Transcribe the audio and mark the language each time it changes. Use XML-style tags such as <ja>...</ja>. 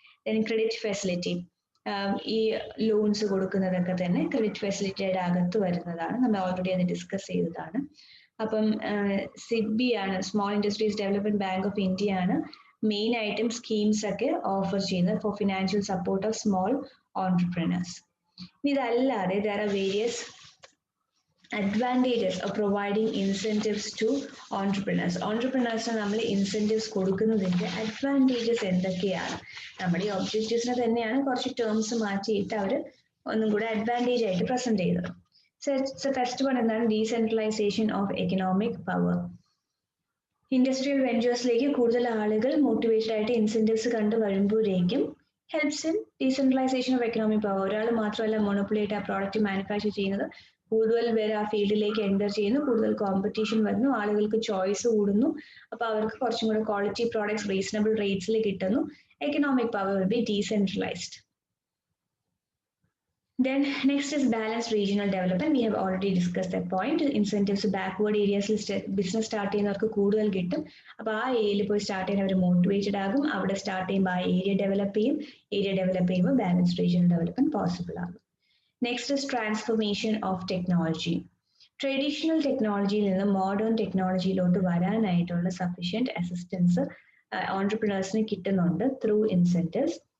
<ml>Then credit facility, ഈ loans കൊടുക്കുന്നതൊക്കെ തന്നെ credit ഫെസിലിറ്റിയുടെ അകത്ത് വരുന്നതാണ്. നമ്മൾ ഓൾറെഡി അത് ഡിസ്കസ് ചെയ്തതാണ്. അപ്പം SIDBI ആണ്, small industries development bank of India ആണ് മെയിൻ ആയിട്ടും സ്കീംസ് ഒക്കെ ഓഫർ ചെയ്യുന്നത്</ml> <en>For financial support of small entrepreneurs. ഇതല്ലാതെ there are various advantages of providing incentives to entrepreneurs.</en> <ml>Entrepreneursന് നമ്മൾ ഇൻസെന്റീവ്സ് കൊടുക്കുന്നതിന്റെ അഡ്വാൻറ്റേജസ് എന്തൊക്കെയാണ്? നമ്മുടെ ഈ ഒബ്ജക്റ്റീവ്സിനെ തന്നെയാണ് കുറച്ച് ടേംസ് മാറ്റിയിട്ട് അവർ ഒന്നും കൂടെ അഡ്വാൻറ്റേജ് ആയിട്ട് പ്രസന്റ് ചെയ്തത്. സോ ഫസ്റ്റ് വൺ എന്താണ്?</ml> <en>Decentralisation of economic power.</en> <ml>Industrial വെഞ്ചേഴ്സിലേക്ക് കൂടുതൽ ആളുകൾ മോട്ടിവേറ്റഡ് ആയിട്ട് ഇൻസെന്റീവ്സ് കണ്ടു വരുമ്പോഴേക്കും</ml> <en>Helps in decentralisation of economic power.</en> <ml>ഒരാൾ മാത്രമല്ല മോണോപ്പൊളി ആയിട്ട് ആ പ്രോഡക്റ്റ് മാനുഫാക്ചർ ചെയ്യുന്നത്, കൂടുതൽ പേര് ആ ഫീൽഡിലേക്ക് എൻ്റർ ചെയ്യുന്നു, കൂടുതൽ കോമ്പറ്റീഷൻ വരുന്നു, ആളുകൾക്ക് ചോയ്സ് കൂടുന്നു. അപ്പോൾ അവർക്ക് കുറച്ചും കൂടെ ക്വാളിറ്റി പ്രോഡക്ട്സ് റീസണബിൾ റേറ്റ്സിൽ കിട്ടുന്നു.</ml> <en>Economic power will be decentralised. Then next is balanced regional development. We have already discussed that point.</en> <ml>Incentives backward areas business start ചെയ്യുന്നവർക്ക് കൂടുതൽ കിട്ടും. അപ്പോൾ ആ ഏരിയയിൽ പോയി സ്റ്റാർട്ട് ചെയ്യാൻ അവർ മോട്ടിവേറ്റഡ് ആകും. അവിടെ സ്റ്റാർട്ട് ചെയ്യുമ്പോൾ ആ ഏരിയ ഡെവലപ്പ് ചെയ്യും. ഏരിയ ഡെവലപ്പ് ചെയ്യുമ്പോൾ ബാലൻസ്ഡ് റീജിയണൽ ഡെവലപ്മെന്റ് പോസിബിൾ ആകും.</ml> <en>Next is transformation of technology.</en> <ml>Traditional ടെക്നോളജിയിൽ നിന്ന് മോഡേൺ ടെക്നോളജിയിലോട്ട് വരാനായിട്ടുള്ള സഫീഷ്യന്റ് അസിസ്റ്റൻസ് ഓൺട്രപ്രണേഴ്സിന് കിട്ടുന്നുണ്ട്</ml> <en>Through incentives.</en>